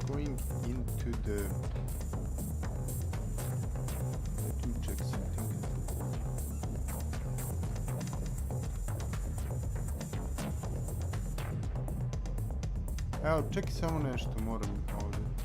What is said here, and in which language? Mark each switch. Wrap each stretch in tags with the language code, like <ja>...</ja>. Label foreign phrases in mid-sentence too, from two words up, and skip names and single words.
<en>going into the... Let me check something.</en> <bs>Evo, čekaj samo nešto, moram ovdje.</bs>